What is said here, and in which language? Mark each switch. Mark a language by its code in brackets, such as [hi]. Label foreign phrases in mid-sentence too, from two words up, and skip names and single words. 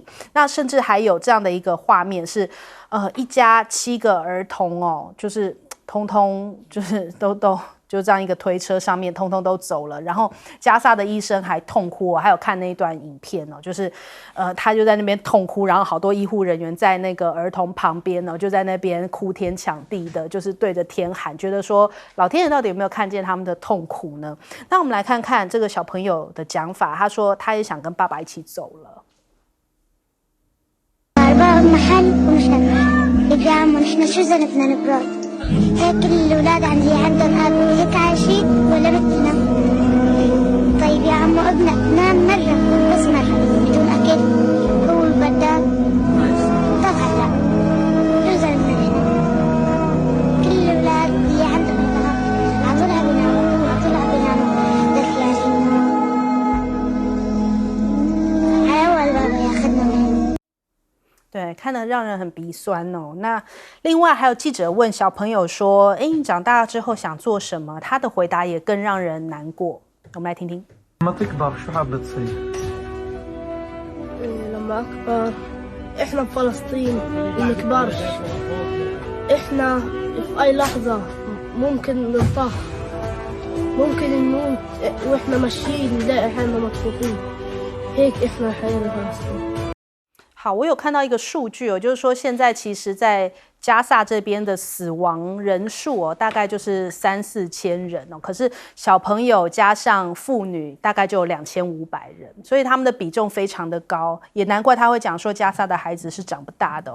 [zh] 那甚至还有这样的一个画面是一家7个儿童就是通通就是都就这样一个推车上面通通都走了，然后加萨的医生还痛哭，还有看那一段影片哦，就是他就在那边痛哭，然后好多医护人员在那个儿童旁边呢，就在那边哭天抢地的，就是对着天喊，觉得说老天爷到底有没有看见他们的痛苦呢？那我们来看看这个小朋友的讲法，他说他也想跟爸爸一起走了。 [ar] هيك كل الأولاد عندي عندهم أب هيك عايشين ولا مثلنا؟ طيب يا عمو ابنك نام مرة بس مرة بدون أكل هو البردان طبعا لا ينزل من هنا كل الأولاد اللي عندهم أبهات عطولها بيناموا عطولها بيناموا دخياشين حيوان بابا ياخذنا من هنا [zh] 对，看得让人很鼻酸哦。那另外还有记者问小朋友说：“哎，你长大之后想做什么？” 他的回答也更让人难过。我们来听听。 [ar] لما تكبر شو حابب تصير؟ لما أكبر إحنا بفلسطين بنكبرش إحنا في أي لحظة ممكن ننطح ممكن نموت وإحنا ماشيين نلاقي حالنا مطفوطين هيك إحنا الحياة بفلسطين [zh] 好，我有看到一个数据哦，就是说现在其实在加萨这边的死亡人数哦，大概就是3-4千人哦，可是小朋友加上妇女大概就有2500人，所以他们的比重非常的高，也难怪他会讲说加萨的孩子是长不大的哦。